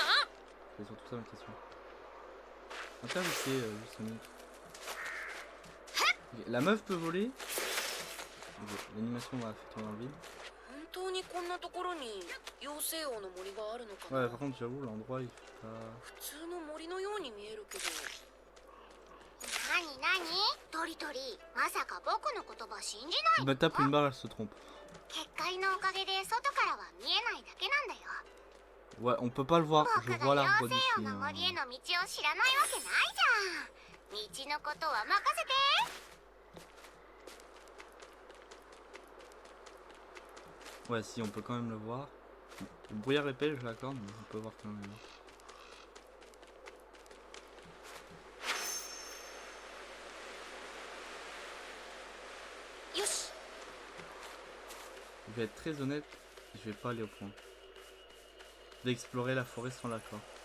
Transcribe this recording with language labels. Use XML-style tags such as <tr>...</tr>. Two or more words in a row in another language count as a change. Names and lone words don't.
<fr>C'est surtout ça ma question. Intervissez juste une minute. Ok, la meuf peut voler. Ok, l'animation va faire tourner dans le vide. Ouais, par contre j'avoue l'endroit il fait pas...</fr> <ja>なになにトリトリ、まさか僕の言葉信じない</ja> <fr>Il me tape une barre, elle se trompe.</fr> <ja>結界のおかげで外からは見えないだけなんだよ。</ja> <fr>Ouais, on peut pas le voir, je</fr> <ja>僕</ja> <fr>vois</fr> <ja>が</ja> <fr>l'arbre</fr> <ja>妖</ja> <fr>d'ici.</fr> <ja>精王の森への道を知らないわけないじゃん。道のことは任せて。</ja> <fr>Ouais, si, on peut quand même le voir. Le brouillard épais, je l'accorde, mais on peut voir quand même. Je vais être très honnête, je vais pas aller au point d'explorer la forêt sans l'accord.</fr>